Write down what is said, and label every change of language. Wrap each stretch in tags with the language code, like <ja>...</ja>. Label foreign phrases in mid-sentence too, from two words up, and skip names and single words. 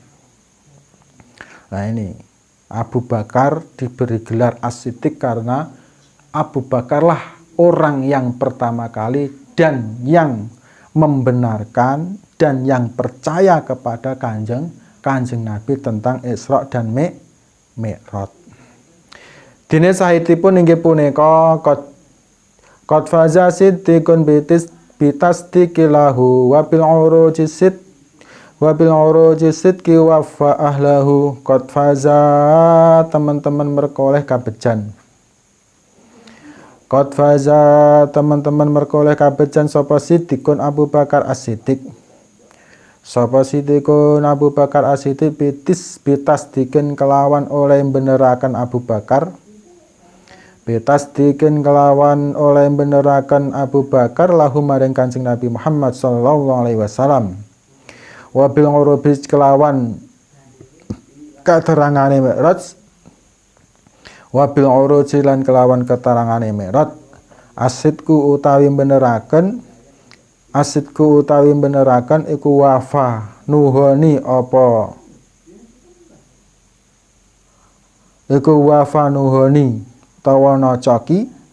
<id>Nah, ini Abu Bakar diberi gelar As-Siddiq karena Abu Bakarlah orang yang pertama kali dan yang membenarkan dan yang percaya kepada Kanjeng Nabi tentang Isra dan Mi'raj.</id> <jv>Dene sahitipun inggih punika</jv> <ar>قد فاز صديق بتصديق له وبالعروج صدقا وفى أهله. قد فاز,</ar> <jv>teman-teman merkoleh kabejan.</jv> <ar>قد فاز,</ar> <jv>teman-teman merkoleh kabejan sapa siddiqun Abu Bakar As-Siddiq. Sapa siddiqun Abu Bakar As-Siddiq bitasdiqin kelawan oleh benerakan Abu Bakar. Bitasdiqin kelawan oleh benerakan Abu Bakar lahu maring Kanjeng Nabi Muhammad</jv> <ar>صلى الله عليه وسلم. وبالعروج</ar> <jv>kelawan keterangane Mi'raj.</jv> <ar>وبالعروج</ar> <jv>lan kelawan keterangane Mi'raj. Asidku utawi beneraken iku wafa nuhoni apa iku wafa nuhoni tawa nocoki</jv>